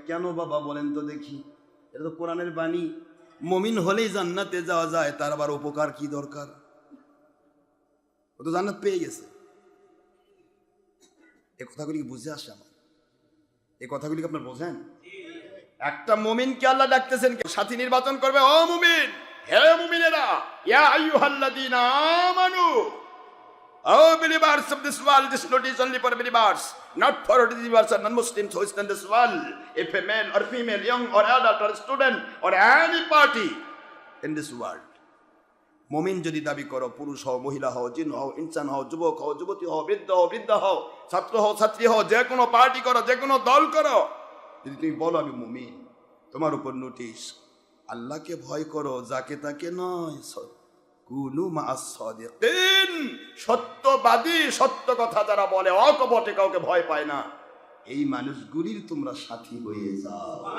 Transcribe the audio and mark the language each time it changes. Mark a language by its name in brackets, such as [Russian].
[Bangla] কেন বাবা বলেন তো দেখি? এটা তো কোরআনের বাণী। মুমিন হলেই জান্নাতে যাওয়া যায়, তার আবার উপকার কি দরকার? ও তো জান্নাত পেয়ে গেছে। এ কথাগুলি বুঝে আসে আমার। এই কথাগুলি আপনার বোঝেন? একটা মুমিনকে আল্লাহ ডাকতেছেন, সাথী নির্বাচন করবে। ও মুমিন, হে মুমিনেরা, [Arabic] ইয়া আইয়ুহাল্লাযীনা আমানু, [English] oh believers of this world, this notice only for believers, not for unbelievers or non-Muslims who stand this world, if a male or female, young or adult or student or any party in this world. [Bangla] মুমিন যদি দাবি করো, পুরুষ হও, মহিলা হও, জিন হও, ইনসান হও, যুবক হও, যুবতী হও, বৃদ্ধ হও, ছাত্র হও, ছাত্রী হও, যে কোনো পার্টি করো, যে কোনো দল করো, যদি তুমি বলো আমি মুমিন, তোমার উপর নোটিশ, আল্লাহকে ভয় করো, যাকে তাকে নয়, [Arabic] কুনু মা'আস সাদিকিন, [Bangla] সত্যবাদী, সত্য কথা যারা বলে, অকপটে কাউকে ভয় পায় না, এই মানুষগুলির তোমরা সাথী হয়ে যাও।